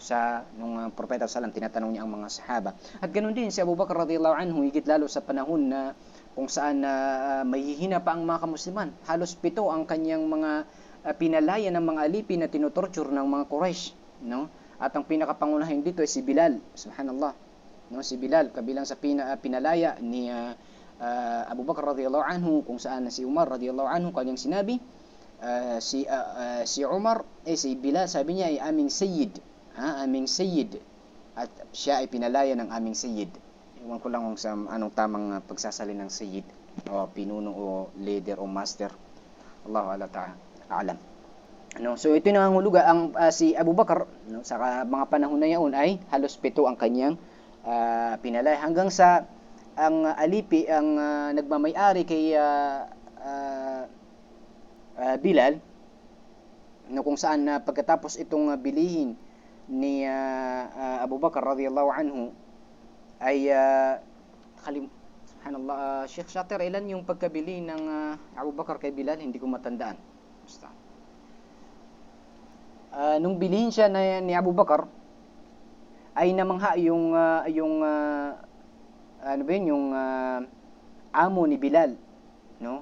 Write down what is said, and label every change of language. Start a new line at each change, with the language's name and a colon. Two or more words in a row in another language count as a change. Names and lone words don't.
Filipino: Nung propeta sallam, tinatanong niya ang mga sahaba. At ganoon din si Abu Bakr
Arabic: رضي الله عنه,
Filipino: higit lalo sa panahon na kung saan mahihina pa ang mga kamusliman. Halos 7 ang kanyang mga pinalaya ng mga alipin na tinutorture ng mga Quraysh, no? At ang pinakapangunahin dito ay si Bilal, subhanallah, no? Si Bilal kabilang sa pinalaya ni Abu Bakr
Arabic: رضي الله عنه,
Filipino: kung saan si Umar
Arabic: رضي الله عنه
Filipino: kanyang sinabi, si Umar si Bilal, sabi niya ay aming sayyid, at siya ay pinalaya ng aming sayyid. Iwan ko lang kung sa anong tamang pagsasalin ng sayyid, o pinuno o leader o master.
Arabic: الله تعالى أعلم.
Filipino: No, so ito na ang huluga si Abu Bakr, no, sa mga panahon na yaon ay halos 7 ang kanyang pinalaya, hanggang sa ang alipi ang nagmamay-ari kay Bilal, no, kung saan pagkatapos itong bilihin ni Abu Bakr
Arabic: رضي الله عنه
Filipino: ay subhanallah, Sheikh Shatir, ilan yung pagkabili ng Abu Bakr kay Bilal? Hindi ko matandaan. Basta nung bilihin siya ni Abu Bakr, ay namangha yung amo ni Bilal, no?